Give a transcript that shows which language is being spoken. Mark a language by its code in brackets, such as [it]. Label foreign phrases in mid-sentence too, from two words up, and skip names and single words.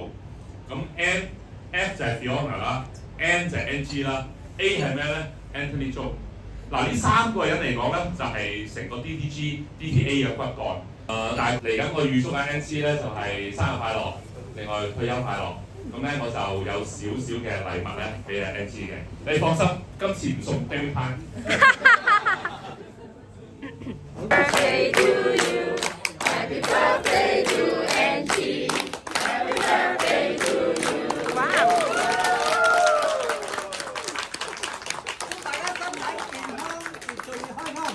[yue] 咁 F 就係 Beyond 啦 ，N 就係 NG 啦 ，A 係咩咧 ？Anthony Joe。嗱呢3個人嚟講咧，就係成個 DTA 嘅骨幹。但係嚟緊我預祝緊 NG 咧就係生日快樂，另外退休快樂。咁咧我就有少少嘅禮物咧俾NG 嘅，你放心，今次唔送 David Pan。 [en] Birthday to you, happy birthday to NG, happy birthday to you. Wow！ [yue] 祝大家身體健康，秩序開心。